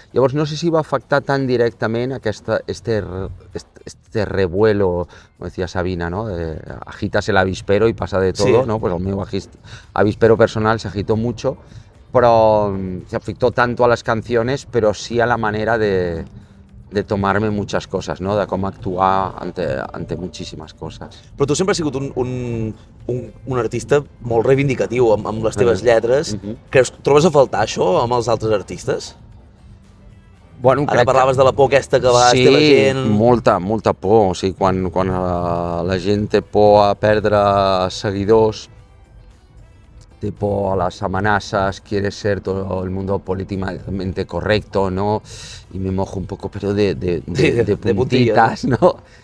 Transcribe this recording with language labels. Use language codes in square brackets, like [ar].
[ca] Llavors, no sé si va afectar tan directament [es] este revuelo, como decía Sabina, [ca] ¿no? [es] Agitas el avispero y pasa de todo, sí, ¿no? Pues el meu avispero personal se agitó mucho, pero se afectó tanto a las canciones, pero sí a la manera de tomarme muchas cosas, ¿no? De [ca] com actuar [es] ante muchísimas cosas. [ca] Però tu sempre has sigut un artista molt reivindicatiu amb les teves lletres. Creus que trobes a faltar això amb els altres artistes? Bueno, ara parlaves de la por aquesta que va estar la gent... Sí, molta por. O sigui, quan la gent té por a perdre seguidors, té por [es] a las amenazas, quiere ser todo el mundo políticamente correcto, [ca] ¿no? [es] Y me mojo un poco, pero de puntitas, ¿no?